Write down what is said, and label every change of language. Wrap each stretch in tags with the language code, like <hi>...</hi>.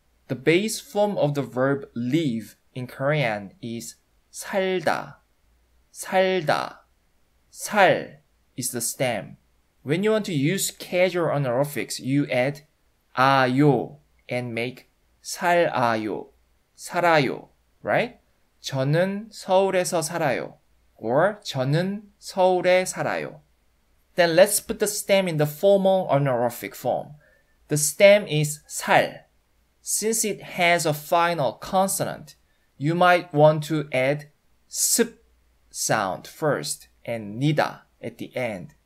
<en>The base form of the verb live in Korean is 살다. 살다. 살 is the stem. When you want to use casual honorifics, you add 아요 and make 살아요.</en> <ko>살아요, right? 저는 서울에서 살아요. Or 저는 서울에 살아요.</ko> <en>Then let's put the stem in the formal honorific form. The stem is 살. Since it has a final consonant, you might want to add 습 sound first and 니다 at the end.</en>